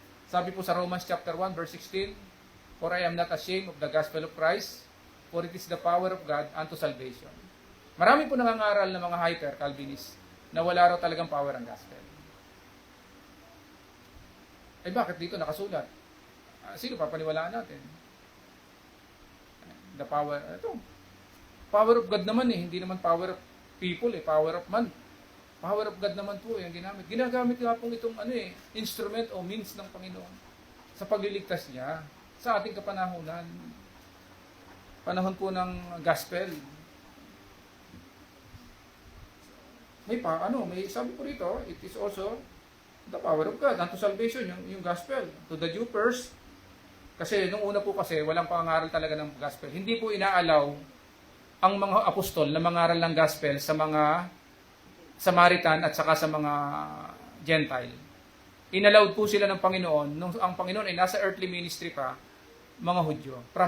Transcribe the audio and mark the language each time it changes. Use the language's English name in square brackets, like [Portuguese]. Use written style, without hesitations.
[Filipino] Sabi po sa [English] Romans chapter 1 verse 16, for I am not ashamed of the gospel of Christ, for it is the power of God unto salvation. [Filipino] Marami po nangangaral ng mga hyper-Calvinist na wala raw talagang power ang gospel. Bakit dito nakasulat? Sino papaniwalaan natin? [English] The power, power of God [Filipino] naman hindi naman [English] power of people power of man. Power of God [Filipino] naman po yung ginamit. Ginagamit nga pong itong instrument o means ng Panginoon sa pagliligtas niya sa ating kapanahunan. Panahon po ng gospel. May sabi po rito, [English] it is also the power of God unto salvation, yung gospel to the Jew first. [Filipino] Kasi nung una po walang pangaral talaga ng gospel. Hindi po inaalaw ang mga apostol na mangaral ng gospel sa mga Samaritan at saka sa mga Gentile. Inallowed po sila ng Panginoon nung ang Panginoon ay nasa [English] earthly ministry [Filipino] pa, mga Hudyo.